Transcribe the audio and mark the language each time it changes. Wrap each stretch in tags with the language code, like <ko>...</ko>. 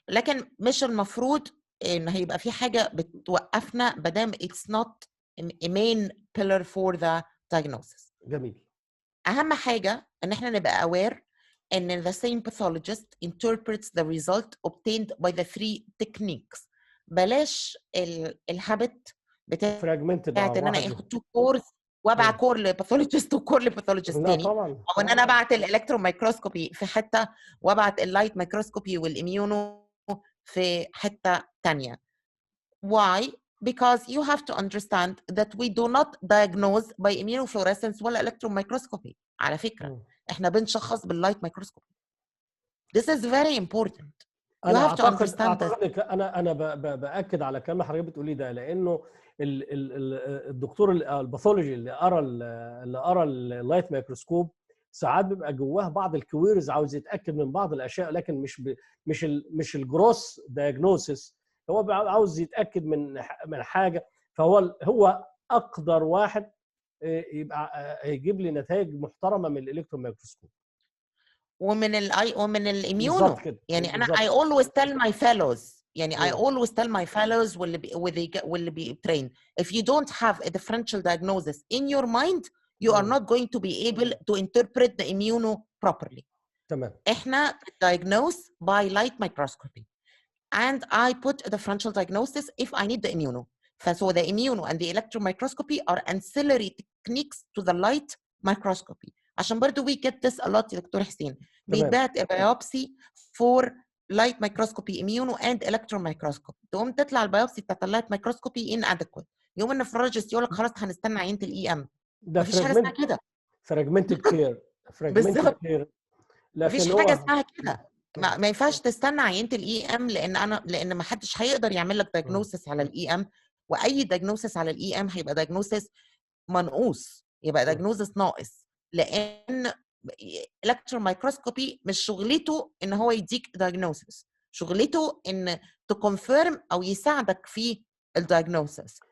<ar>لكن مش المفروض ان هيبقى في حاجه بتوقفنا مادام</ar> <en>it's not a main pillar for the diagnosis.</en> <ar>جميل. اهم حاجه ان احنا نبقى</ar> <en>aware ان the same pathologist interprets the result obtained by the three techniques.</en> <ar>بلاش الهابت بتاعت ان انا اخد 2 كورس وابعت كور لباثولوجيست وكور لباثولوجيست تاني، او ان انا ابعت الالكترون مايكروسكوبي في حته وابعت اللايت مايكروسكوبي والاميونو في حته تانيه.</ar> <en>Why? Because you have to understand that we do not diagnose by immunofluorescence ولا electron microscopy.</en> <ar>على فكره احنا بنشخص باللايت مايكروسكوبي.</ar> <en>This is very important. You have to understand that.</en> <ar>انا باكد على كلام حضرتك بتقوليه ده، لانه الدكتور الباثولوجي اللي قرا اللايت مايكروسكوب ساعات بيبقى جواه بعض الكويرز، عاوز يتاكد من بعض الاشياء، لكن مش الجروس دايجنوسيس، هو عاوز يتاكد من حاجه. فهو اقدر واحد يبقى هيجيب لي نتائج محترمه من الالكترون مايكروسكوب ومن الاميونو.</ar> <en>يعني انا I always tell my fellows، يعني I always tell my fellows</en> <ar>واللي بيترين</ar> <en>if you don't have a differential diagnosis in your mind you are not going to be able to interpret the immuno properly.</en> <ar>تمام.</ar> <en>احنا diagnose by light microscopy and I put a differential diagnosis if I need the immuno. So the immuno and the electron microscopy are ancillary techniques to the light microscopy. عشان برضو we get this a lot يا doctor Hussein. بيتبعت a biopsy for light microscopy immuno and electron microscopy.</en> <ar>تقوم تطلع البيوبسي بتاعت اللايت مايكروسكوبي inadequate. يوم النفرولوجيست يقول لك خلاص هنستنى عينة الاي ام. مفيش حاجه اسمها كده.</ar> <en>fragmented care.</en> <ar>مفيش حاجه اسمها كده. ما ينفعش تستنى عينه الاي ام لان ما حدش هيقدر يعمل لك دايجنوسيس على الاي ام، واي دايجنوسيس على الاي ام هيبقى دايجنوسيس منقوص، يبقى دايجنوسيس ناقص، لان الكترون مايكروسكوبي مش شغلته ان هو يديك دايجنوسيس، شغلته ان تكونفيرم او يساعدك في الدايجنوسيس.</ar>